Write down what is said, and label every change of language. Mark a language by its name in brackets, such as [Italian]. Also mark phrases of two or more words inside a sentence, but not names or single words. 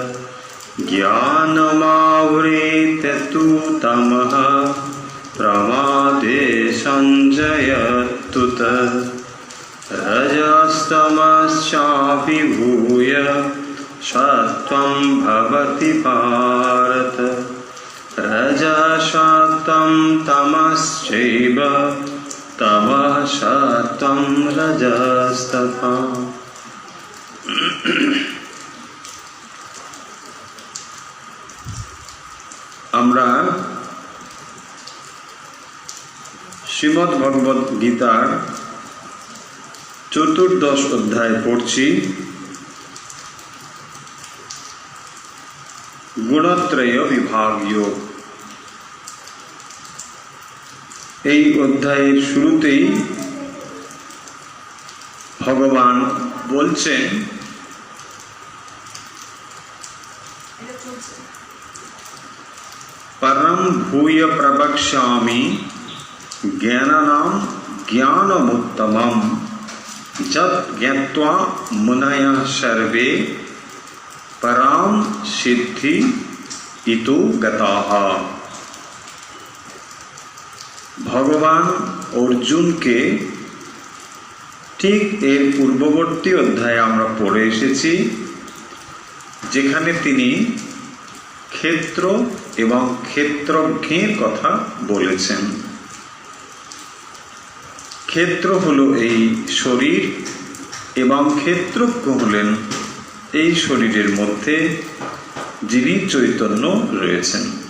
[Sanskrit] ज्ञानमावृत्य तु तमः प्रमादे संजयत्तु रजस्तमश्चाभिभूय सत्वं भवति भारत रजसत्वं तमश्चैव तमः सत्वं रजस्तथा। [Bangla] আমরা শ্রীমদ্ ভগবদ গীতার 14দশ অধ্যায় পড়ছি। গুণত্রয় বিভাগ যোগ। এই অধ্যায়ের শুরুতেই ভগবান বলছেন [Sanskrit] परम भूय प्रवक्ष्यामि ज्ञानानां ज्ञानमुत्तमं यत् ज्ञात्वा मुनयः सर्वे परां सिद्धि इतो गताः। [Bangla] ভগবান অর্জুনকে ঠিক এর পূর্ববর্তী অধ্যায়ে আমরা পড়ে এসেছি, যেখানে তিনি ক্ষেত্র এবং ক্ষেত্রজ্ঞের কথা বলেছেন। ক্ষেত্র হলো এই শরীর এবং ক্ষেত্রজ্ঞ হলেন এই শরীরের মধ্যে যিনি চৈতন্য রয়েছেন।